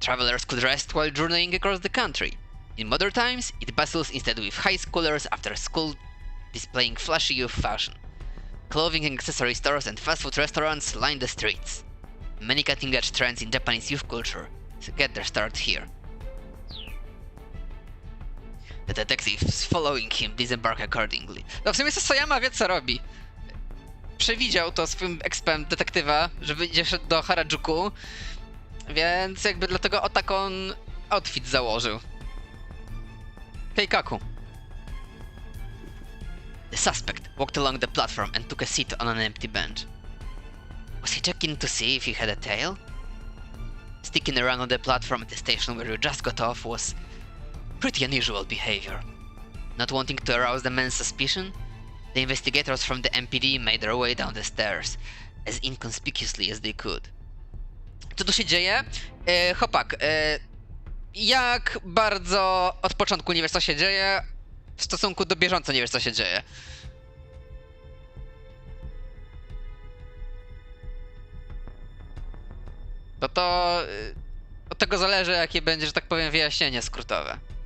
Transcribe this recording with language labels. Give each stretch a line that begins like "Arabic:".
English: travelers could rest while journeying across the country. In modern times, it bustles instead with high schoolers after school displaying flashy youth fashion. Clothing and accessory stores and fast food restaurants line the streets. Many cutting-edge trends in Japanese youth culture get their start here. The detectives following him disembark accordingly.
Polish: No w sumie Sasayama wie co robi. Przewidział to swym expem detektywa, że będzie szedł do Harajuku, więc jakby dlatego o taką outfit założył.
Japanese: Keikaku.
English: The suspect walked along the platform and took a seat on an empty bench. Was he checking to see if he had a tail? Sticking around on the platform at the station where you just got off was pretty unusual behavior. Not wanting to arouse the man's suspicion, the investigators from the MPD made their way down the stairs, as inconspicuously as they could.
Polish: Co tu się dzieje? Chłopak, jak bardzo od początku nie wiesz co się dzieje, w stosunku do bieżąco nie wiesz co się dzieje. To od tego zależy, jakie będzie, że tak powiem, wyjaśnienie skrótowe.